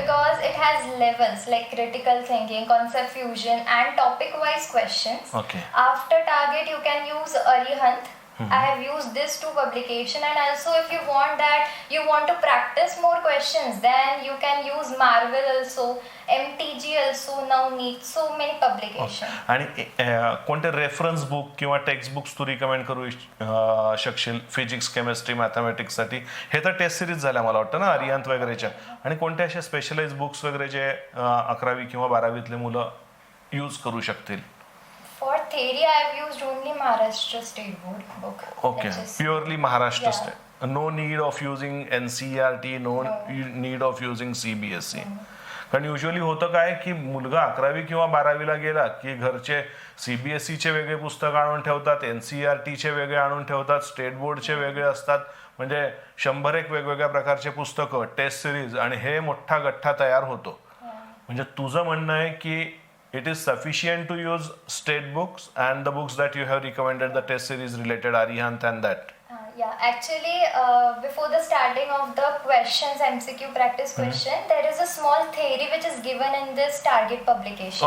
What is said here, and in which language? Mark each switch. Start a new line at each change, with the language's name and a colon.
English: because it has levels like critical thinking, concept fusion, and topic wise questions. Okay. After Target, you can use Arihant. I have used this two publication, and also if you want to practice more questions, then you can use Marvel also, MTG also, now need so many publication.
Marathi: आणि कोणते reference book किंवा text books तू recommend करू शकशील physics, chemistry, मॅथमॅटिक्ससाठी? हे तर taste series झाल्या मला वाटतं ना, अरिहंत वगैरेच्या. आणि कोणते असे स्पेशलाइज बुक्स वगैरे जे 11वी किंवा 12वीतले मुलं यूज करू शकतील?
English: For theory, I have used only Maharashtra State Board book. Okay, which is- purely Maharashtra Yeah. state. No need of using NCERT, no need of using CBSE.
Marathi: कारण युजली होतं काय की मुलगा 11वी किंवा 12वीला गेला की घरचे CBSEचे वेगळे पुस्तक आणून ठेवतात, NCERTचे वेगळे आणून ठेवतात, स्टेट बोर्डचे वेगळे असतात, म्हणजे 100 वेगवेगळ्या प्रकारचे पुस्तकं, टेस्ट सिरीज, आणि हे मोठा गठ्ठा तयार होतो. म्हणजे तुझं म्हणणं आहे की
English: it is sufficient to use state books and the books that you have recommended, the test series related Arihant and that. Yeah, actually, before the starting of the questions, MCQ practice question, there is a small theory which is given in this Target publication.